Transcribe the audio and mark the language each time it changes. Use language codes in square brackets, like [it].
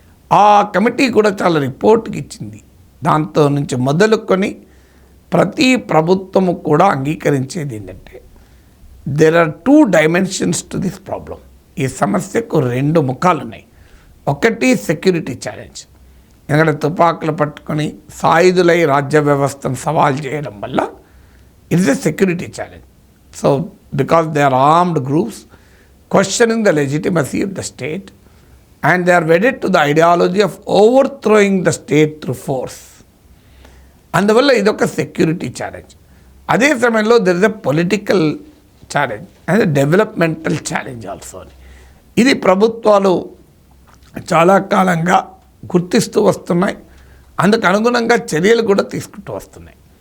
[te] ఆ కమిటీ కూడా చాలా రిపోర్ట్కి ఇచ్చింది. దాంతో నుంచి మొదలుకొని ప్రతి ప్రభుత్వము కూడా అంగీకరించేది ఏంటంటే, [en] There are 2 dimensions to this problem. [te] ఈ సమస్యకు 2 ముఖాలు ఉన్నాయి. ఒకటి సెక్యూరిటీ ఛాలెంజ్, ఎందుకంటే తుపాకులు పట్టుకొని సాయుధులై రాజ్య వ్యవస్థను సవాల్ చేయడం వల్ల [en] It's a security challenge. So because they are armed groups questioning the legitimacy of the state and they are wedded to the ideology of overthrowing the state through force. [te] అందువల్ల ఇదొక సెక్యూరిటీ ఛాలెంజ్. అదే సమయంలో [en] There is a political challenge and developmental challenge also. [te] ఇది ప్రభుత్వాలు చాలా కాలంగా గుర్తిస్తూ వస్తున్నాయి, అందుకు అనుగుణంగా చర్యలు కూడా తీసుకుంటూ వస్తున్నాయి.